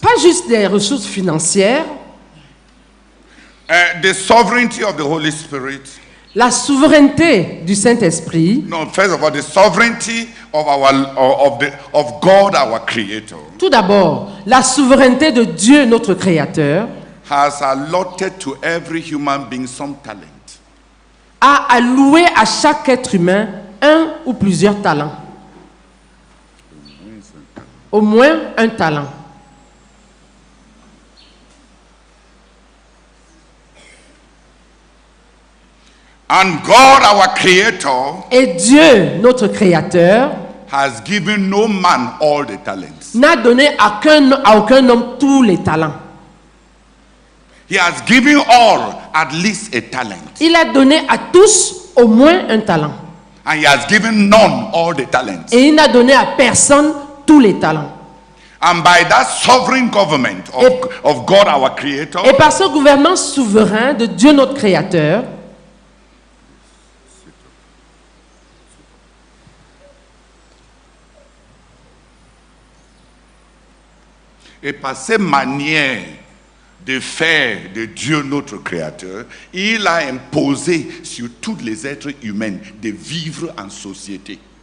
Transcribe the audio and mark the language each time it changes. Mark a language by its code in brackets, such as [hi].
[fr] Pas juste des ressources financières, [en] The sovereignty of the Holy Spirit. [fr] la souveraineté du Saint-Esprit. [en] No, first of all, the sovereignty of God, our Creator, [fr] Tout d'abord, la souveraineté de Dieu, notre Créateur, [en] has allotted to every human being some talent. [fr] a alloué à chaque être humain un ou plusieurs talents. Au moins un talent. [en] And God, our Creator, [fr] Et Dieu, notre Créateur, [en] has given no man all the talents. [fr] n'a donné à aucun homme tous les talents. [en] He has given all at least a talent. [fr] Il a donné à tous au moins un talent. [en] And he has given none all the talents. [fr] Et il n'a donné à personne tous les talents. [en] And by that sovereign government of God, our Creator, [fr] Et par ce gouvernement souverain de Dieu, notre Créateur, et par cette manière de faire de Dieu notre Créateur, il a imposé sur tous les êtres humains de vivre en société.